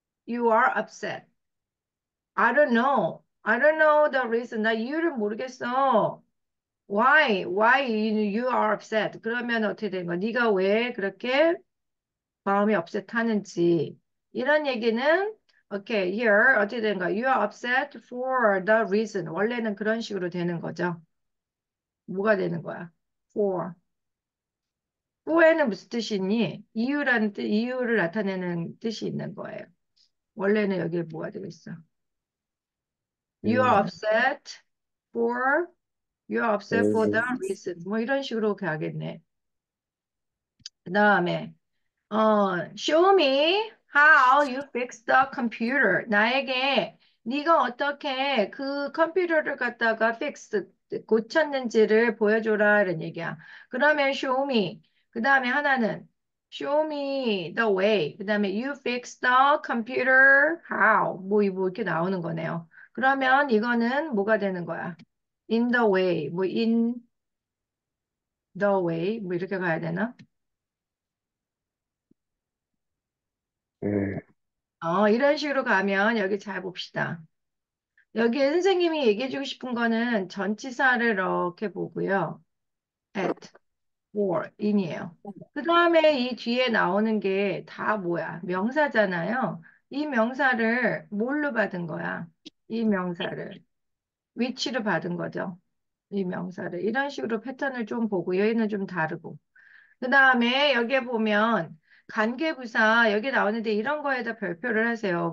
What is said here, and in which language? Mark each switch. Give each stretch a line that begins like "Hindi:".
English: You are upset. I don't know. I don't know the reason.
Korean: 나 이유를 모르겠어.
English: Why you are upset?
Korean: 그러면 어떻게 된 거야? 네가 왜 그렇게 마음이 upset하는지. 이런 얘기는 okay, here 어떻게 된 거야?
English: You are upset for the reason.
Korean: 원래는 그런 식으로 되는 거죠. 뭐가 되는 거야? For. for에는 무슨 뜻이 있니? 이유라는 뜻, 이유를 나타내는 뜻이 있는 거예요. 원래는 여기에 뭐가 되겠어?
English: You are 음, upset for, you are upset for the 음,
Korean: reason. 뭐 이런 식으로 가겠네. 그 다음에
English: show me how you fix the computer.
Korean: 나에게 네가 어떻게 그 컴퓨터를 갖다가 고쳤는지를 보여줘라 이런 얘기야.
English: 그러면 show me.
Korean: 그 다음에
English: 하나는 show me the way.
Korean: 그 다음에
English: you fix the computer how.
Korean: 뭐 이렇게 나오는 거네요. 그러면 이거는 뭐가 되는 거야?
English: in the way. 뭐 in the way.
Korean: 뭐 이렇게 가야 되나? 음, 이런 식으로 가면 여기 잘 봅시다. 여기에 선생님이 얘기해주고 싶은 거는 전치사를 이렇게 보고요. at, for, in이에요. 그 다음에 이 뒤에 나오는 게 다 뭐야? 명사잖아요. 이 명사를 뭘로 받은 거야? 이 명사를. which로 받은 거죠. 이 명사를. 이런 식으로 패턴을 좀 보고 여기는 좀 다르고. 그 다음에 여기에 보면 관계부사 여기 나오는데 이런 거에다 별표를 하세요.